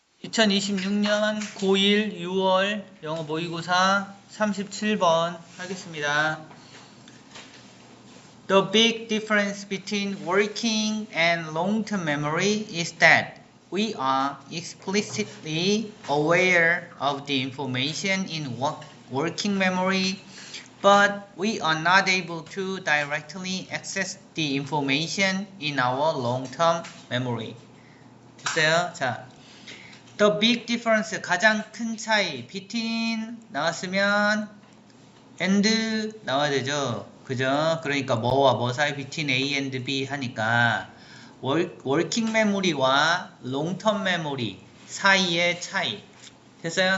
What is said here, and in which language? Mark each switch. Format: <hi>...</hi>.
<ko>2026년 고1 6월 영어 모의고사 37번 하겠습니다.</ko> <en>The big difference between working and long-term memory is that we are explicitly aware of the information in working memory, but we are not able to directly access the information in our long-term memory.</en> <ko>됐어요? 자,</ko> <en>The big difference,</en> <ko>가장 큰 차이. between 나왔으면 and 나와야 되죠. 그죠? 그러니까 뭐와 뭐 사이</ko> <en>between A and B</en> <ko>하니까 working memory와 long-term memory 사이의 차이. 됐어요?</ko>